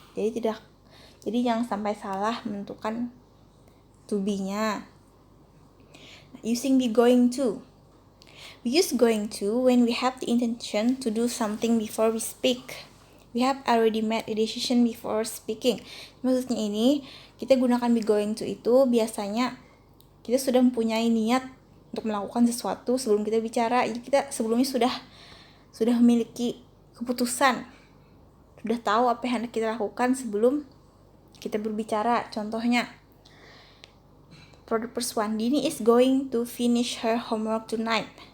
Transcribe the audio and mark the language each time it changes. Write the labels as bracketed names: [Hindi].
[Indonesian] Jadi jangan sampai salah menentukan to be-nya. [English] Using be going to. We use going to when we have the intention to do something before we speak. We have already made a decision before speaking. [Indonesian] Maksudnya ini, kita gunakan be going to itu biasanya kita sudah mempunyai niat untuk melakukan sesuatu sebelum kita bicara. Jadi kita sebelumnya sudah memiliki keputusan. Sudah tahu apa yang hendak kita lakukan sebelum kita berbicara. [English] Contohnya, for the first one, Dini is going to finish her homework tonight.